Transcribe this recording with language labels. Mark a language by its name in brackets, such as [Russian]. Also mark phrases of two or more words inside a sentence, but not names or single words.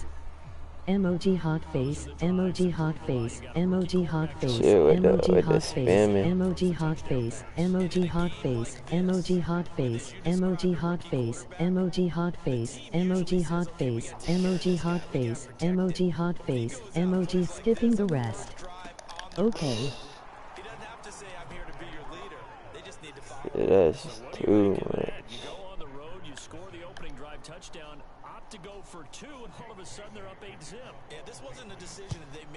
[English] Emoji hot face, emoji hot face, emoji hot face, emoji hot face, emoji hot face, emoji hot face, emoji hot face, emoji hot face, emoji hot face, emoji hot face, emoji hot face, emoji hot face, emoji skipping the rest. Okay. He doesn't have to say I'm here to be your leader. They just need to follow. Yeah, that's just too much. You go on the road, you score the opening drive touchdown, opt to go for 2, and all of a sudden they're up 8-zip. Yeah, this wasn't a decision that they made.